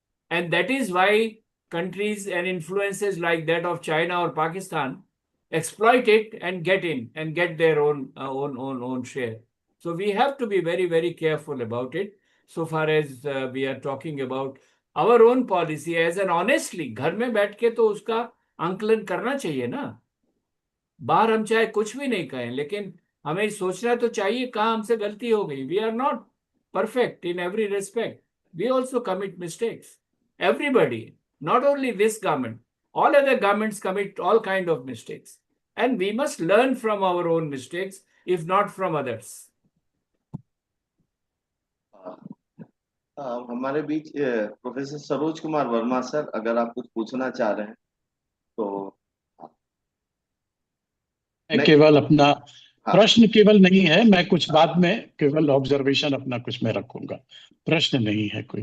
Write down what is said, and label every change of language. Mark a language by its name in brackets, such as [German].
[English] And that is why countries and influences like that of China or Pakistan exploit it and get in and get their own share. So we have to be very, very careful about it. So far as we are talking about our own policy, as an honestly, [Hindi] घर में बैठ के तो उसका आंकलन करना चाहिए ना. बाहर हम चाहे कुछ भी नहीं कहें, लेकिन हमें सोचना तो चाहिए कहाँ हमसे गलती हो गई. [English] We are not perfect in every respect. We also commit mistakes. Everybody, not only this government, all other governments commit all kind of mistakes. And we must learn from our own mistakes, if not from others. [Hindi] हमारे बीच professor Saroj Kumar Verma sir, अगर आप कुछ पूछना चाह रहे हैं तो नहीं, केवल अपना हाँ प्रश्न केवल नहीं है, मैं कुछ बाद में केवल ऑब्जर्वेशन अपना कुछ मैं रखूंगा, प्रश्न नहीं है कोई,